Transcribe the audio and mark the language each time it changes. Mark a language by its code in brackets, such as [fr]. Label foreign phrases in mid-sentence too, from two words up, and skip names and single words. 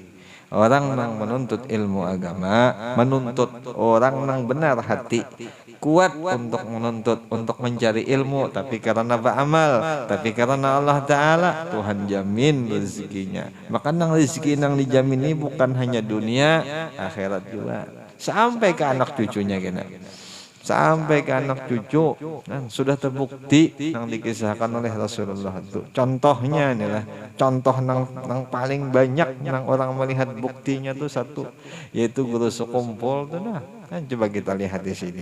[bjn] Orang nang menuntut ilmu agama, menuntut orang nang benar hati, kuat untuk menuntut, untuk mencari ilmu, tapi karena beramal, tapi karena Allah Ta'ala, Tuhan jamin rezekinya. Maka nang rezeki nang dijamin ini bukan hanya dunia, akhirat juga. [id] Sampai ke anak cucunya sampai ke anak cucu sudah terbukti yang dikisahkan oleh Rasulullah itu. [bjn] Contohnya inilah contoh nang paling banyak nang orang melihat buktinya tuh satu, yaitu guru sekumpul tuh coba kita lihat di sini.